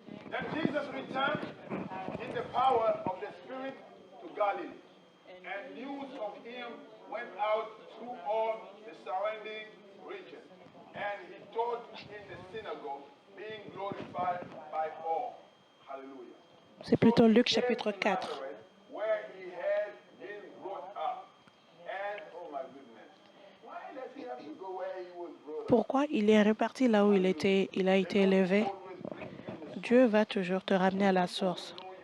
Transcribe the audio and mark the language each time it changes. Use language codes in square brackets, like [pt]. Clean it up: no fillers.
[en] Then Jesus returned in the power of the Spirit to Galilee, and news of him went out through all the surrounding region, and he taught in the synagogue, being glorified by all. Hallelujah. [fr] C'est plutôt Luc chapitre 4. [en] Where he had been brought up, and oh my goodness, why does he have to go where he was brought up? [fr] Pourquoi il est reparti là où il a été élevé? Dieu va toujours te ramener à la source.